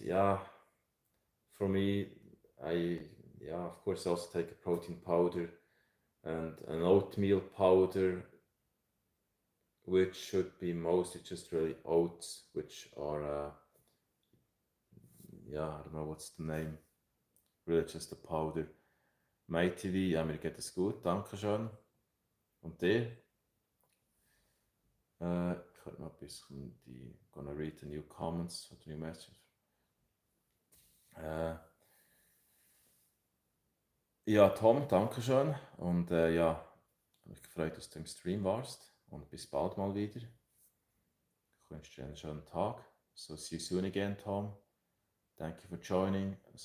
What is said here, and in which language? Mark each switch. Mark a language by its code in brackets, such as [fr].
[en] Yeah, for me, I of course also take a protein powder and an oatmeal powder, which should be mostly just really oats, which are I don't know what's the name, really just a powder. [de] Mighty, ja, mir geht es gut, danke schön. Und dir? Ich könnte noch ein bisschen [en] gonna read the new comments or the new messages. [de] Ja, Tom, danke schön. Und ja, mich gefreut, dass du im Stream warst. Und bis bald mal wieder. Ich wünsche dir einen schönen Tag. [en] So, see you soon again, Tom. Thank you for joining.